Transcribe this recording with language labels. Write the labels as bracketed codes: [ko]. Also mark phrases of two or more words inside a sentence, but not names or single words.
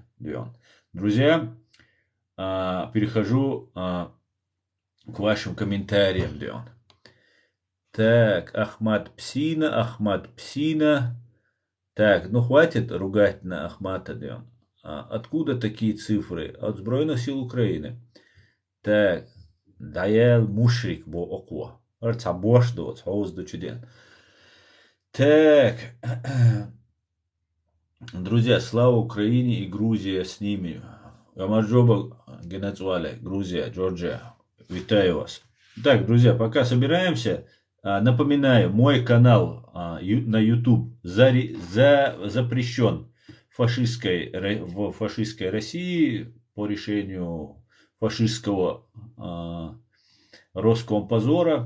[ru] Друзья, перехожу к вашим комментариям. Так, Ахмад Псина. Так, ну хватит ругать на Ахмата. Откуда такие цифры? От Сбройных сил Украины. Так, Даял Мушрик бо окво. Арцабош до чуден. Так, друзья, слава Украине и Грузия с ними. [ka] გამარჯობა გენაცვალე, Грузия, Джорджия. [uk] Витаю вас. [ru] Так, друзья, пока собираемся, напоминаю, мой канал на YouTube запрещен в фашистской России по решению фашистского Роскомпозора.